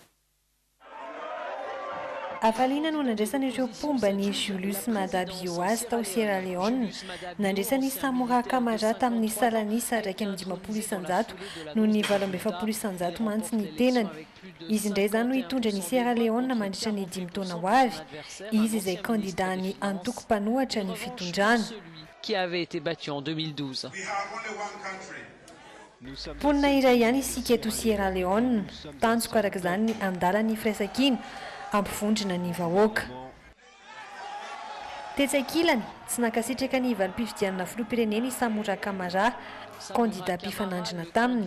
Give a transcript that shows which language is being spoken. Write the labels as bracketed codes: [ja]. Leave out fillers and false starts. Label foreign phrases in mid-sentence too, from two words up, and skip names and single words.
[mg] Afaliana no nandraisan'ireo pomba ny Julius Maada Bio azy tao Sierra Leone. Nandraisany Samora Kamara tamin'ny salanisa 150 isanjato no ny 27 isanjato mantsy ny tenany. Izy indray zany no hitondra ny Sierra Leone mandritra ny 5 taona ho avy. Izy izay candidat ny antoko mpanohatra ny fitondrana. [fr] Qui avait été battu en 2012. [mg] Ponina iray ihany isika eto Sierra Leone. Tanjoko araka izany ny andalan'ny firaisan-kina ampivondrina ny vahoaka. Tetsakilany tsy nankasitraka ny valim-pifidianana filoham-pirenena i Samora Kamara, candidat mpifanandrina taminy.